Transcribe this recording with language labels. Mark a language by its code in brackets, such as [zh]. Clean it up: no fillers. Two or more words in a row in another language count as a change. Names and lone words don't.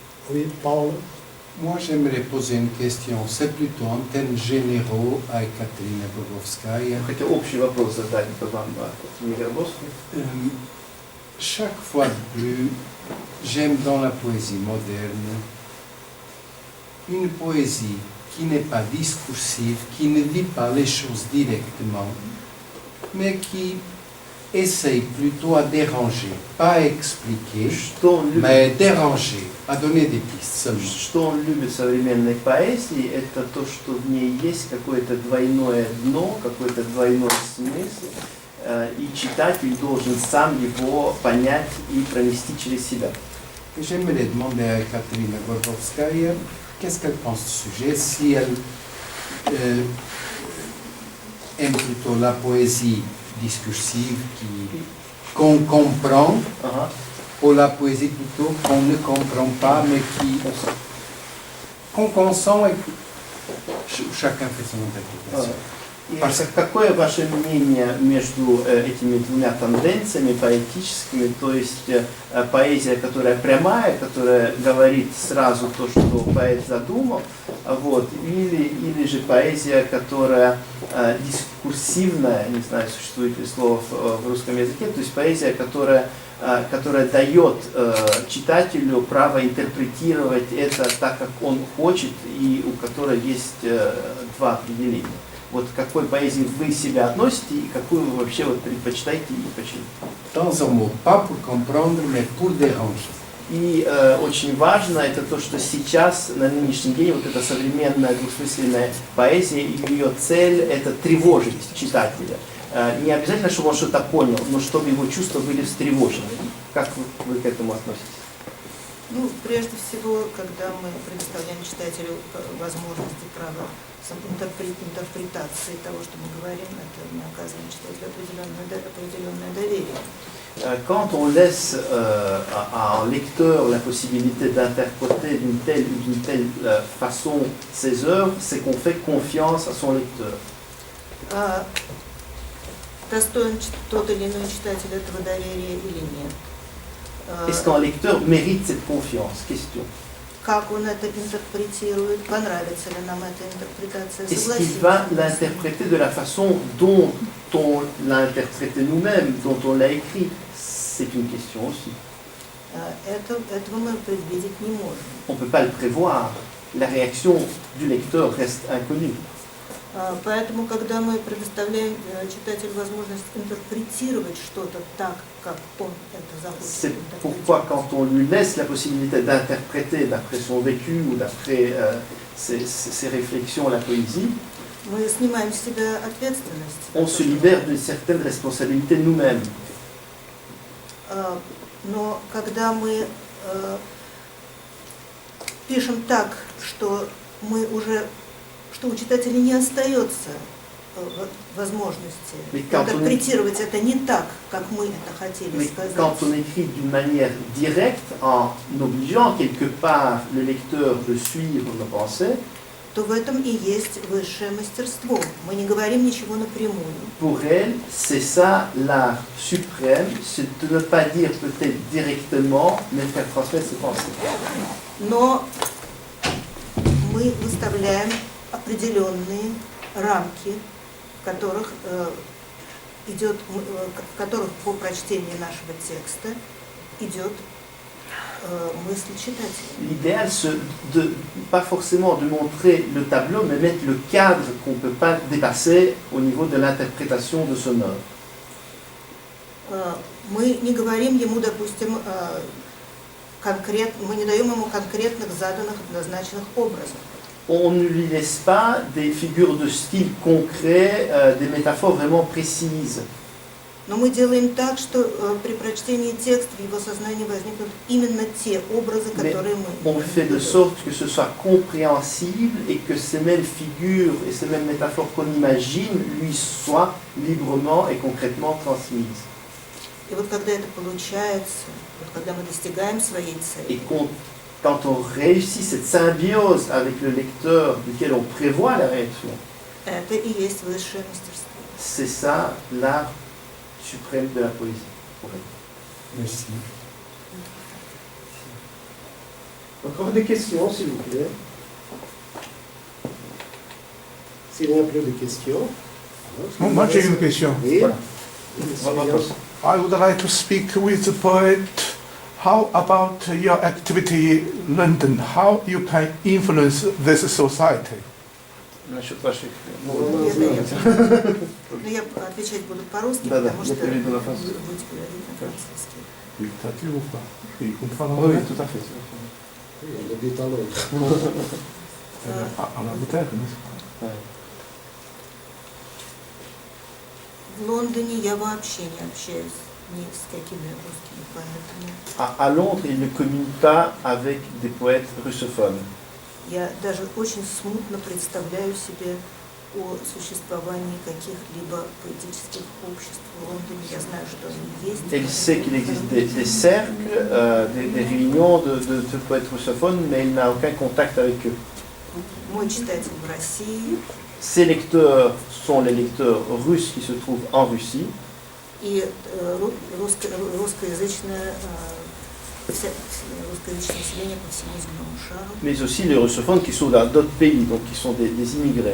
[fr] Oui, Paul. Moi, j'aimerais poser une question. C'est plutôt en termes généraux à Ekaterina Bogovskaya. [ru] Хотя общий вопрос задать вам, Екатерине Горбовской. [fr] Chaque fois de plus, j'aime dans la poésie moderne une poésie qui n'est pas discursive, qui ne dit pas les choses directement, mais qui essaye plutôt à déranger, pas à expliquer, mais déranger, à donner des pistes seulement. [ru] Что он любит в современной поэзии, это то, что в ней есть какое-то двойное дно, какой-то двойной смысл, и читатель должен сам его понять и пронести через себя. [fr] Et j'aimerais demander à Ekaterina Gorgovskaya qu'est-ce qu'elle pense du sujet, si elle aime plutôt la poésie discursive qu'on comprend, ou la poésie plutôt qu'on ne comprend pas, mais qu'on consent et que chacun fait son interprétation. [ru] Какое ваше мнение между этими двумя тенденциями поэтическими, то есть поэзия, которая прямая, которая говорит сразу то, что поэт задумал, вот, или же поэзия, которая дискурсивная, не знаю, существует ли слово в русском языке, то есть поэзия, которая дает читателю право интерпретировать это так, как он хочет, и у которой есть два определения. Вот к какой поэзии вы себя относите и какую вы вообще вот предпочитаете и почему? [fr] Dans un mot, pas pour comprendre, mais pour déranger. [ru] И очень важно это то, что сейчас, на нынешний день, вот эта современная двусмысленная поэзия, ее цель – это тревожить читателя. Не обязательно, чтобы он что-то понял, но чтобы его чувства были встревожены. Как вы к этому относитесь? Ну, прежде всего, когда мы предоставляем читателю возможности, право интерпретации того, что мы говорим, это мы оказываем читателю определенное доверие. [fr] Quand on laisse à un lecteur la possibilité d'interpréter d'une telle ou d'une telle façon ses œuvres, c'est qu'on fait confiance à son lecteur. [ru] Достоин тот или иной читатель этого доверия или нет? [fr] Est-ce qu'un lecteur mérite cette confiance? Question. [ru] Как он это интерпретирует? Понравится ли нам эта интерпретация? [fr] Est-ce qu'il va l'interpréter de la façon dont on l'a interprété nous-mêmes, dont on l'a écrit? C'est une question aussi. [ru] Этого мы предвидеть не можем. [fr] On ne peut pas le prévoir. La réaction du lecteur reste inconnue. [ru] Поэтому, когда мы предоставляем читателю возможность интерпретировать что-то так, как он это захочет. [fr] C'est pourquoi quand on lui laisse la possibilité d'interpréter d'après son vécu ou d'après ses réflexions la poésie, [ru] мы снимаем с себя ответственность. [fr] On se libère d'une certaine responsabilité nous-mêmes. [ru] Но когда мы пишем так, что мы уже что у читателя не остается возможности интерпретировать это не так, как мы это хотели сказать. [fr] Quand on écrit d'une manière directe, en obligeant quelque part le lecteur de suivre nos pensées, [ru] то в этом и есть высшее мастерство. Мы не говорим ничего напрямую. [fr] Pour elle, c'est ça l'art suprême, c'est de ne pas dire peut-être directement, mais faire transmettre ses pensées. [ru] Но мы выставляем определенные рамки, в которых по прочтении нашего текста идет мысль читателя. [fr] L'idéal, c'est pas forcément de montrer le tableau, mais mettre le cadre qu'on ne peut pas dépasser au niveau de l'interprétation de son œuvre. [ru] Мы не говорим ему, допустим, мы не даем ему конкретных заданных, однозначных образов. [fr] On ne lui laisse pas des figures de style concret, des métaphores vraiment précises. [ru] Но мы делаем так, что при прочтении текста в его сознании возникнут именно те образы, которые мы. [fr] On fait de sorte que ce soit compréhensible et que ces mêmes figures et ces mêmes métaphores qu'on imagine lui soient librement et concrètement transmises. [ru] И вот когда это получается, вот когда мы достигаем своей цели. [fr] Et quand on réussit cette symbiose avec le lecteur duquel on prévoit la réaction, [ru] это и есть высшее мастерство. [fr] C'est ça l'art suprême de la poésie. Merci. Encore des questions, s'il vous plaît. S'il n'y a plus de questions. Moi, j'ai une question. Oui. Voilà. Monsieur. [en] I would like to speak with the poet. How about your activity in London? How you can influence this society? [ru] Насчет ваших... Но я отвечать буду по-русски, Да, потому я что перейду на вы французский. будете говорить на французский. [fr] Oui, t'as dit ou pas? Oui, comprends Oui, l'anglais. tout à fait. Oui, on habite à Londres. En Angleterre, n'est-ce pas? Ouais. [ru] В Лондоне я вообще не общаюсь ни с какими русскими поэтами. [fr] À Londres, il ne communique pas avec des poètes russophones. [ru] Я даже очень смутно представляю себе о существовании каких-либо поэтических обществ в Лондоне. Я знаю, что они есть. [fr] Elle sait qu'il existe des cercles, des réunions de poètes russophones, mais il n'a aucun contact avec eux. [ru] Мой читатель в России, [fr] Ces lecteurs sont les lecteurs russes qui se trouvent en Russie, [ru] и русскоязычное население по всему земному шару, [fr] mais aussi les russophones qui sont dans d'autres pays, donc qui sont des immigrés.